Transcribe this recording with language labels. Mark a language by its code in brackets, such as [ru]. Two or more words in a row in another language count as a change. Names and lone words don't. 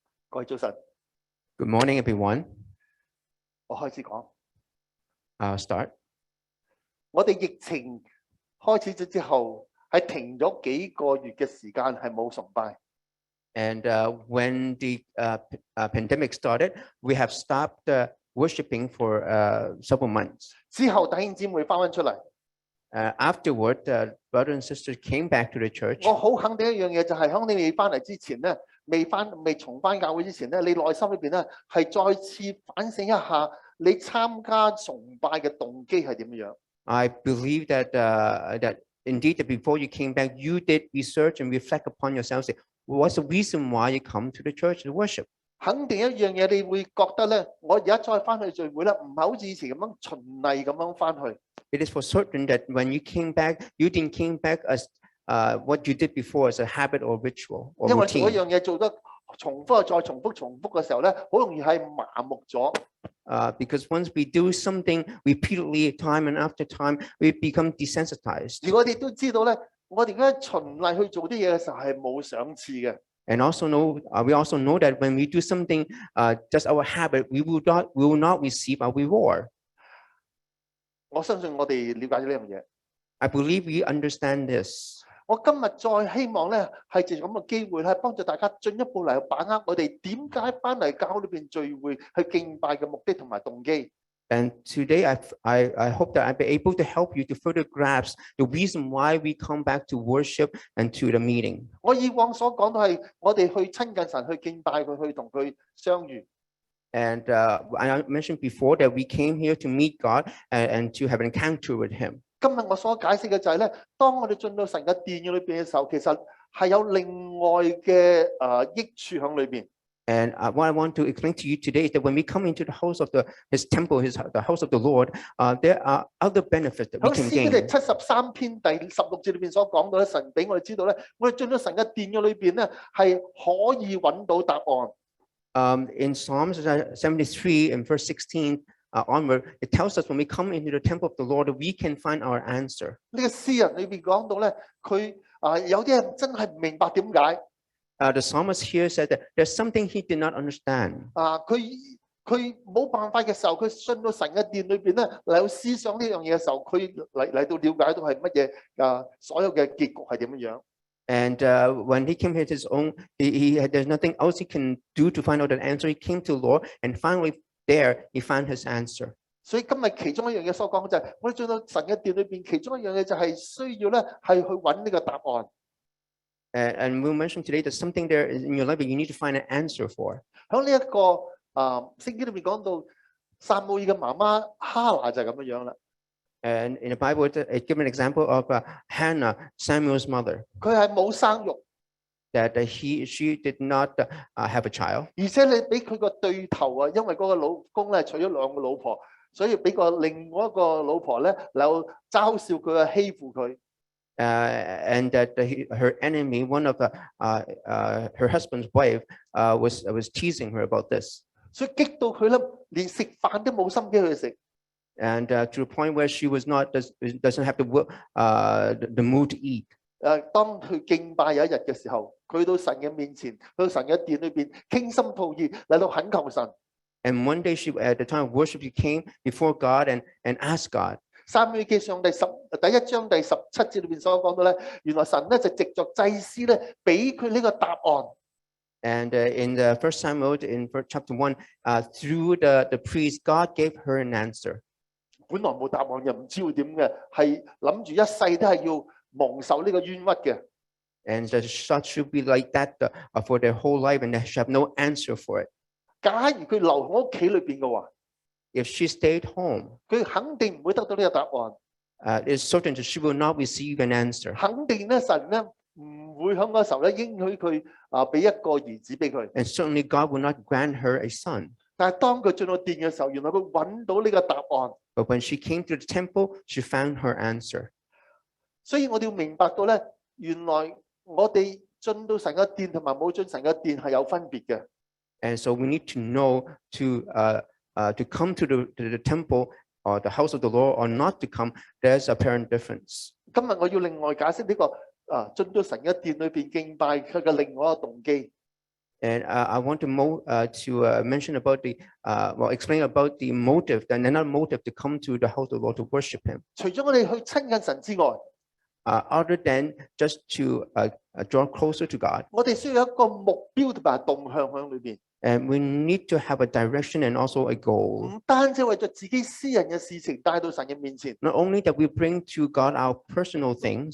[yue] 各位早晨， [en] Good morning, everyone. [yue] 我開始講。 [en] I'll start. [yue] 我哋疫情開始咗之後，係停咗幾個月嘅時間，係冇崇拜。 [en] And when the pandemic started, we have stopped worshiping for several months. [yue] 之後弟兄姊妹翻出嚟， [en] Afterward, brothers and sisters came back to the church. [yue] 我好肯定一樣嘢，就係肯定你翻嚟之前咧，未重翻教會之前咧，你內心裏邊咧係再次反省一下，你參加崇拜嘅動機係點樣？ [en] I believe that indeed that before you came back, you did research and reflect upon yourself. Say, what's the reason why you come to the church to worship? [yue] 肯定一樣嘢，你會覺得咧，我而家再翻去聚會咧，唔係好似以前咁樣循例咁樣翻去。 [en] It is for certain that when you came back, you didn't came back as what you did before as a habit or ritual or [yue] 因為做一 [en] routine. [yue] 樣嘢做得重複再重複嘅時候咧，好容易係麻木咗。 [en] Because once we do something repeatedly, time and after time, we become desensitized. [yue] 而我哋都知道咧，我哋而家循例去做啲嘢嘅時候係冇賞賜嘅。 [en] And also we also know that when we do something just our habit, we will not receive a reward. [yue] 我相信我哋了解咗呢樣嘢。 [en] I believe we understand this. [yue] 我今日再希望咧，係藉咁嘅機會咧，幫助大家進一步嚟把握我哋點解翻嚟教會裏邊聚會去敬拜嘅目的同埋動機。 [en] And today I hope that I'll be able to help you to further grasp the reason why we come back to worship and to the meeting. [yue] 我以往所講到係我哋去親近神，去敬拜佢，去同佢相遇。 [en] And I mentioned before that we came here to meet God and to have an encounter with Him. [yue] 今日我所解釋嘅就係咧，當我哋進到神嘅殿裏邊嘅時候，其實係有另外嘅益處喺裏邊。 [en] And what I want to explain to you today is that when we come into the house of His temple, the house of the Lord, there are other benefits that we [yue] 喺 [en] can [yue] 詩經 [en] gain. [yue] 第73篇第16節裏邊所講到咧，神俾我哋知道咧，我哋進到神嘅殿嘅裏邊咧，係可以揾到答案。 [en] In Psalms 73 and verse 16 onward, it tells us when we come into the temple of the Lord, we can find our answer. [yue] 呢個詩人裏邊講到咧，佢有啲人真係唔明白點解。 [en] The psalmist here said that there's something he did not understand. [yue] 佢冇辦法嘅時候，佢進到神嘅殿裏邊咧，嚟到思想呢樣嘢嘅時候，佢嚟到了解到係乜嘢所有嘅結局係點樣。 [en] And when he came here to his own, there's nothing else he can do to find out that answer. He came to the Lord, and finally there he found his answer. [yue] 所以今日其中一樣嘢所講嘅就係，我哋進到神嘅殿裏邊，其中一樣嘢就係需要咧係去揾呢個答案。 [en] And we'll mention today that something there in your life that you need to find an answer for. [yue] 喺呢一個聖經裏面講到，撒母耳嘅媽媽哈拿就係咁樣樣啦。 [en] And in the Bible, it gives an example of Hannah, Samuel's mother, [yue] 佢係冇生育， [en] that she did not have a child. [yue] 而且你俾佢個對頭啊，因為嗰個老公咧娶咗兩個老婆，所以俾個另外一個老婆咧嚟嘲笑佢啊，欺負佢。 [en] And that her enemy, one of her husband's wife, was teasing her about this. [yue] 所以激到佢咧，連食飯都冇心機去食。 [en] And to the point where she doesn't have the mood to eat. [yue] 當佢敬拜有一日嘅時候，佢到神嘅面前，去到神嘅殿裏邊傾心吐意嚟到懇求神。 [en] And one day at the time of worship, she came before God and asked God. [yue] 撒母耳記上第1章第17節裏邊所講到咧，原來神咧就藉着祭司咧俾佢呢個答案。 [en] And in the First Samuel, in chapter 1, through the priest, God gave her an answer. [yue] 本來冇答案又唔知會點嘅，係諗住一世都係要蒙受呢個冤屈嘅。 [en] And the such should be like that for their whole life, and they should have no answer for it. [yue] 假如佢留喺屋企裏邊嘅話， [en] If she stayed home, [yue] 佢肯定唔會得到呢個答案。 [en] it's certain that she will not receive an answer. [yue] 肯定咧，神咧唔會喺嗰時候咧應許佢俾一個兒子俾佢。 [en] And certainly God will not grant her a son. [yue] 但係當佢進到殿嘅時候，原來佢揾到呢個答案。 [en] But when she came to the temple, she found her answer. [yue] 所以我哋要明白到咧，原來我哋進到神嘅殿同埋冇進神嘅殿係有分別嘅。 [en] And so we need to know to come to the temple or the house of the Lord or not to come. There's apparent difference. [yue] 今日我要另外解釋呢個進到神嘅殿裏邊敬拜佢嘅另外一個動機。 [en] And I want to mention about explain about the motive, and another motive to come to the house of the Lord to worship Him. [yue] 除咗我哋去親近神之外， [en] Other than just to draw closer to God, [yue] 我哋需要有一個目標同埋動向喺裏邊。 [en] and we need to have a direction and also a goal. [yue] 唔單止為咗自己私人嘅事情帶到神嘅面前， [en] Not only that we bring to God our personal things,